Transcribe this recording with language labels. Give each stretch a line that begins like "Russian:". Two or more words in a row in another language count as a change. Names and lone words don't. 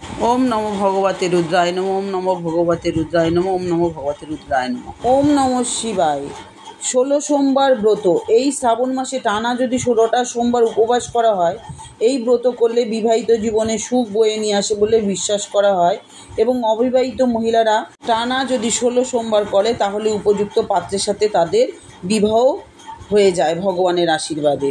Sanskrit: ओम नमो भगवते रुद्राय नमः। ओम नमो भगवते रुद्राय नमः। ओम नमो भगवते रुद्राय नमः। ओम नमः शिवाय।
Bangla: 16 সোমবার ব্রত। এই শ্রাবণ মাসে টানা যদি 16টা সোমবার উপবাস করা হয়, এই ব্রত করলে বিবাহিত জীবনে সুখ বয়ে নিয়ে আসে বলে বিশ্বাস করা হয়। এবং অবিবাহিত মহিলারা টানা যদি 16 সোমবার করে তাহলে উপযুক্ত পাত্রের সাথে তাদের বিবাহ হয়ে যায় ভগবানের আশীর্বাদে।